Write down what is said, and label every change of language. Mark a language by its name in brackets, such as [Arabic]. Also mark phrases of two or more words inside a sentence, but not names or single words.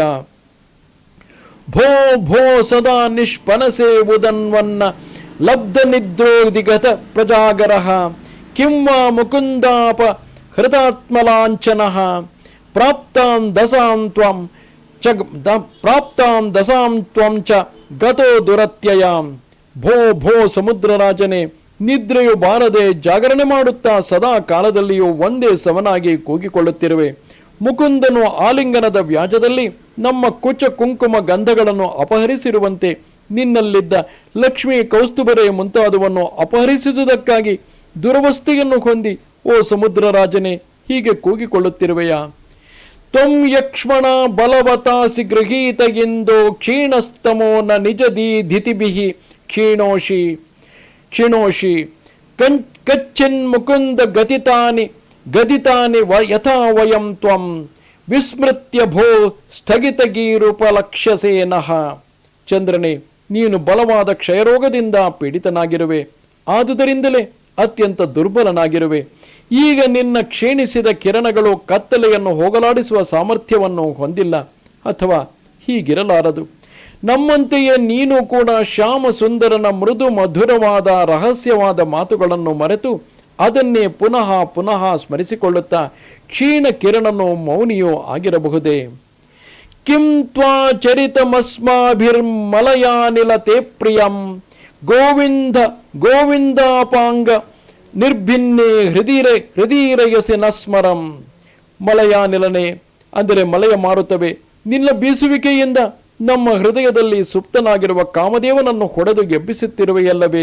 [Sanskrit] ಭೋ ಭೋ ಸದಾ ನಿಷ್ಪನಸೆ ಉದನ್ವನ್ನ ಲಬ್ಧ ನಿದ್ರೋದಿಗತ ಪ್ರಜಾಗರಃ ಕಿಂವಾ ಮುಕುಂದಾಪ ಹೃತಾತ್ಮಲಾಂಛನಃ ಪ್ರಾಪ್ತಾಂ ದಸಾಂ ತ್ವಂ ಚ ಗತೋ ದುರತ್ಯಯಾಂ. ಭೋ ಭೋ [Kannada] ಸಮುದ್ರರಾಜನೇ, ನಿದ್ರೆಯು ಬಾರದೆ ಜಾಗರಣೆ ಮಾಡುತ್ತಾ ಸದಾ ಕಾಲದಲ್ಲಿಯೂ ಒಂದೇ ಸಮನಾಗಿ ಕೂಗಿಕೊಳ್ಳುತ್ತಿರುವೆ. ಮುಕುಂದನು ಆಲಿಂಗನದ ವ್ಯಾಜದಲ್ಲಿ ನಮ್ಮ ಕುಚ ಕುಂಕುಮ ಗಂಧಗಳನ್ನು ಅಪಹರಿಸಿರುವಂತೆ ನಿನ್ನಲ್ಲಿದ್ದ ಲಕ್ಷ್ಮೀ ಕೌಸ್ತುಭರೆ ಮುಂತಾದವನ್ನು ಅಪಹರಿಸಿದುದಕ್ಕಾಗಿ ದುರವಸ್ಥೆಯನ್ನು ಹೊಂದಿ ಓ ಸಮುದ್ರರಾಜನೇ ಹೀಗೆ ಕೂಗಿಕೊಳ್ಳುತ್ತಿರುವೆಯಾ? [Sanskrit] ತ್ವಂ ಯಕ್ಷ್ಮಣ ಬಲವತಾಸಿ ಗೃಹೀತ ಎಂದೋ ಕ್ಷೀಣಸ್ತಮೋ ನ ನಿಜದೀಧಿತಿಭಿಃ ಕ್ಷೀಣೋಷಿ ಕಚ್ಚಿನ್ ಮುಕುಂದ ಗದಿತಾನಿ ಯಥಾ ವಯಂ ತ್ವಂ ವಿಸ್ಮೃತ್ಯ ಭೋ ಸ್ಥಗಿತಗೀರುಪಲಕ್ಷ್ಯಸೇನಃ. [Kannada] ಚಂದ್ರನೇ, ನೀನು ಬಲವಾದ ಕ್ಷಯರೋಗದಿಂದ ಪೀಡಿತನಾಗಿರುವೆ. ಆದುದರಿಂದಲೇ ಅತ್ಯಂತ ದುರ್ಬಲನಾಗಿರುವೆ. ಈಗ ನಿನ್ನ ಕ್ಷೀಣಿಸಿದ ಕಿರಣಗಳು ಕತ್ತಲೆಯನ್ನು ಹೋಗಲಾಡಿಸುವ ಸಾಮರ್ಥ್ಯವನ್ನು ಹೊಂದಿಲ್ಲ. ಅಥವಾ ಹೀಗಿರಲಾರದು. ನಮ್ಮಂತೆಯೇ ನೀನು ಕೂಡ ಶ್ಯಾಮ ಸುಂದರನ ಮೃದು ಮಧುರವಾದ ರಹಸ್ಯವಾದ ಮಾತುಗಳನ್ನು ಮರೆತು ಅದನ್ನೇ ಪುನಃ ಪುನಃ ಸ್ಮರಿಸಿಕೊಳ್ಳುತ್ತಾ ಕ್ಷೀಣ ಕಿರಣನು ಮೌನಿಯೋ ಆಗಿರಬಹುದೇ? [Sanskrit] ಕಿಂ ತ್ವಾ ಚರಿತಮಸ್ಮಾಭಿರ್ಮಲಯಾನಿಲ ತೇ ಪ್ರಿಯಂ ಗೋವಿಂದಾಪಾಂಗ ನಿರ್ಭಿನ್ನೇ ಹೃದೀರಯಸಿ ನಸ್ಮರಂ. [Kannada] ಮಲಯಾನಿಲನೆ ಅಂದರೆ ಮಲಯ ಮಾರುತವೇ, ನಿನ್ನ ಬೀಸುವಿಕೆಯಿಂದ ನಮ್ಮ ಹೃದಯದಲ್ಲಿ ಸುಪ್ತನಾಗಿರುವ ಕಾಮದೇವನನ್ನು ಹೊಡೆದು ಎಬ್ಬಿಸುತ್ತಿರುವೆಯಲ್ಲವೇ?